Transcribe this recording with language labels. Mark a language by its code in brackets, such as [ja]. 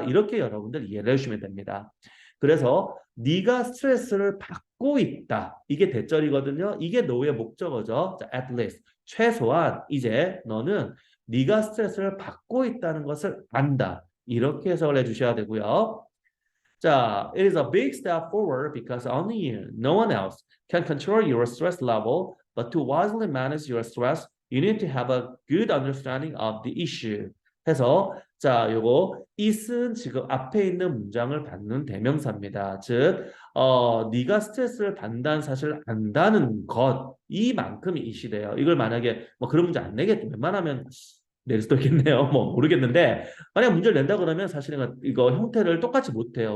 [ko] 이렇게 여러분들 이해를 해주시면 됩니다. 그래서 네가 스트레스를 받고 있다. 이게 대절이거든요. 이게 너의 목적어죠. 자, [en] at least. [ko] 최소한 이제 너는 네가 스트레스를 받고 있다는 것을 안다. 이렇게 해석을 해주셔야 되고요. [en] 자, it is a big step forward because only you, no one else, can control your stress level. But to wisely manage your stress, you need to have a good understanding of the issue. [ko] 해서 자, 요거 it은 지금 앞에 있는 문장을 받는 대명사입니다. 즉, 네가 스트레스를 받는다는 사실을 안다는 것 이만큼이 it이래요. 이걸 만약에 뭐 그런 문제 안 내겠죠. 웬만하면 낼 수도 있겠네요. 뭐 모르겠는데 만약 문제를 낸다 그러면 사실은 이거 형태를 똑같이 못 해요.